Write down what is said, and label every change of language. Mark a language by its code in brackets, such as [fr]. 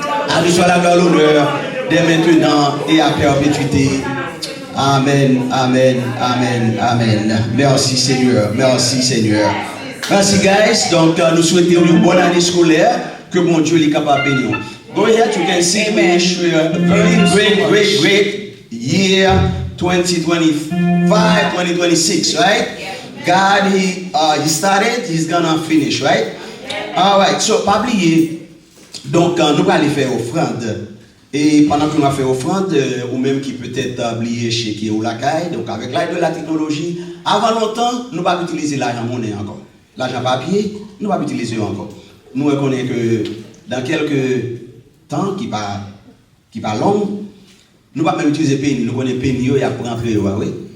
[fr] À lui soit la gloire, l'honneur, dès maintenant et à perpétuité. Amen, amen, amen, amen. Merci, Seigneur. Merci, Seigneur. Merci, guys. Donc, nous souhaitons une bonne année scolaire, que mon Dieu est capable de bénir. [en] Go ahead, you can see Amen. ministry, a very great year, 2025, 2026, right? God, he started, he's gonna finish, right? All right, so [fr] pas oublier, donc nous allons aller faire offrande. Et pendant que nous allons faire offrande, ou même qui peut-être oublier chez qui ou la caille, donc avec l'aide de la technologie, avant longtemps, nous ne pas utiliser l'argent monnaie encore. L'argent papier, nous ne pas utiliser encore. Nous reconnaissons que dans quelques temps qui va long, nous ne pas même utiliser penny, nous connaissons penny, il y a pour rentrer, oui.